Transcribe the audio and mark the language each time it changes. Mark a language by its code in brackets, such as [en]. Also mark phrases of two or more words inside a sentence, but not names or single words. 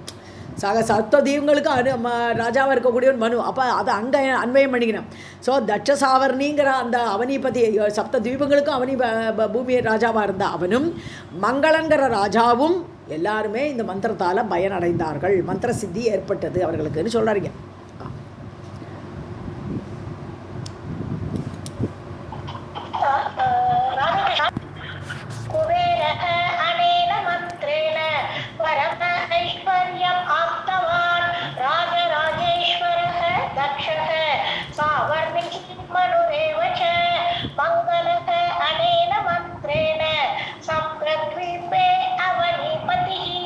[ta] சப்த தீபங்களுக்கு ராஜாவாக இருக்கக்கூடிய ஒரு மனு. அப்போ அதை அங்கே அன்வயம் பண்ணிக்கணும். ஸோ தட்ச சாவர்ணிங்கிற அந்த அவனிபதி 7 தீபங்களுக்கும் அவனி பூமி ராஜாவாக இருந்த அவனும் மங்களங்கிற ராஜாவும் எல்லாருமே இந்த மந்திரத்தால் பயனடைந்தார்கள். மந்திர சித்தி ஏற்பட்டது அவர்களுக்குன்னு சொல்கிறாங்க. [sa] कुबेरः अनेन मन्त्रेण परम ऐश्वर्यम् आप्तवान् राजराजेश्वरः दक्षः सावर्णिः मनुरेव च मङ्गलः अनेन मन्त्रेण सप्तद्वीपे अवनीपतिः.